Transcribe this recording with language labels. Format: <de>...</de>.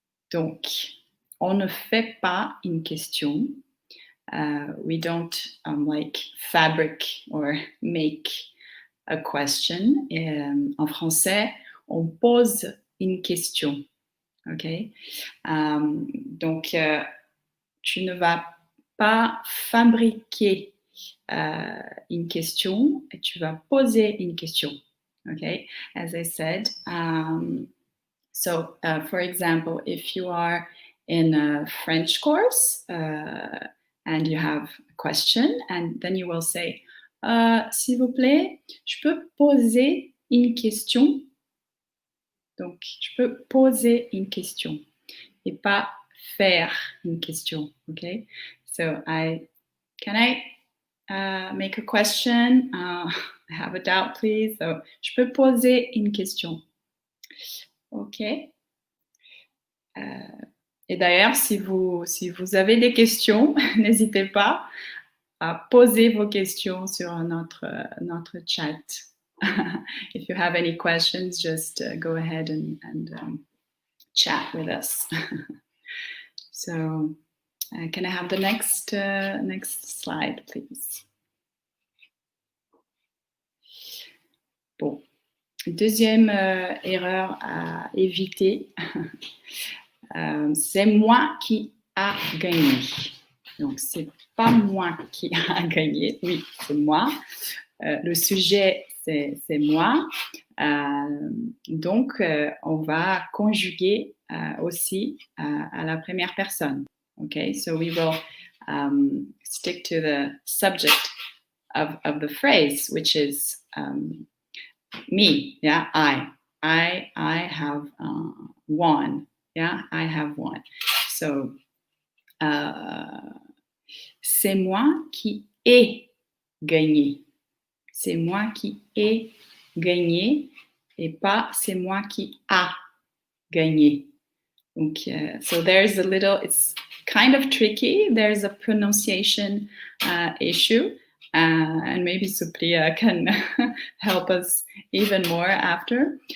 <fr>Donc, on ne fait pas une question.</fr> <en>We don't like fabric or make a question.</en> <fr>En français, on pose une question. Okay? Donc, tu ne vas pas fabriquer une question, tu vas poser une question.</fr> <en>Okay? As I said, so for example, if you are in a French course and you have a question, and then you will say,</en> <fr>s'il vous plaît, je peux poser une question. Donc, je peux poser une question et pas faire une question. Okay?</fr> <en>So can I make a question? I have a doubt, please. So,</en> <fr>je peux poser une question.</fr> <en>OK.</en> <fr>Et d'ailleurs, si vous avez des questions, n'hésitez pas à poser vos questions sur notre chat.</fr> <en>If you have any questions, just go ahead and chat with us. So, can I have the next slide, please?</en> <fr>Bon. Deuxième erreur à éviter, c'est moi qui a gagné. Donc, c'est pas moi qui a gagné. Oui, c'est moi. Le sujet, c'est moi. Donc, on va conjuguer aussi à la première personne.</fr> <en>Okay, so we will stick to the subject of the phrase, which is me. Yeah, I have won. Yeah, I have won. So,</en> <fr>c'est moi qui ai gagné. C'est moi qui ai gagné et pas c'est moi qui a gagné.</fr> <en>Donc, so there's a little, it's kind of tricky. There's a pronunciation issue. And maybe Supriya can help us even more after.</en>